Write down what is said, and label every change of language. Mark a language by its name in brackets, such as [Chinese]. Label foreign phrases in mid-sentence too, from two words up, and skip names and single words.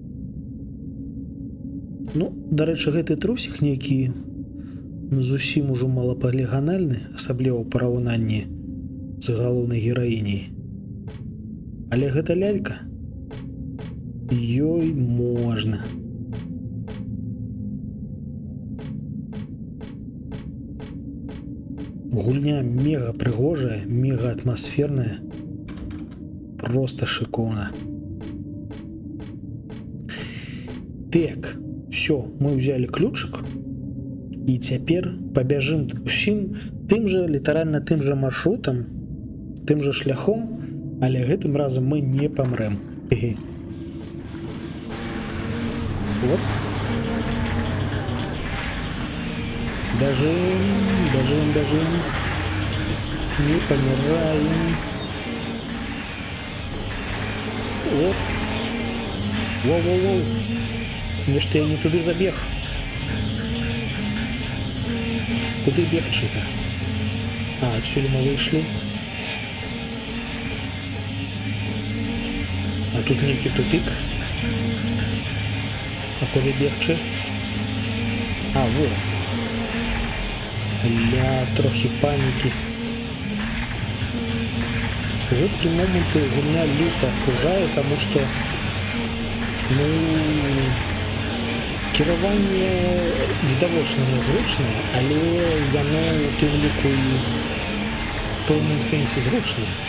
[Belarusian] Ну, дарэчы, гэты трусік нейкі зусім ужо малапаліганальны, асабліва ў параўнанні з галоўнай гераіняй. Але гэта лялька. Ёй можна. Гульня мега прыгожая, мега атмасферная. [Russian] Просто шикарно. Так, все, мы взяли ключик. И теперь побежим всем тем же, литерально тем же маршрутом, тем же шляхом, [Belarusian] але гэтым разом [Russian] мы не помрем. Вот. Бежим. Не помираем. Вот. Воу. Может, я не туды забег? [Belarusian] Куды бегчы-то? [Russian] А, отсюда мы вышли. А тут некий тупик. [Belarusian] А куды бегчы? А, во. Ля, трохи панікі. В гэткі моманты гульня люта пужае, таму што ну кіраванне відавочна нязручнае, але яно у тым ліку і ў пэўным сэнсе зручнае.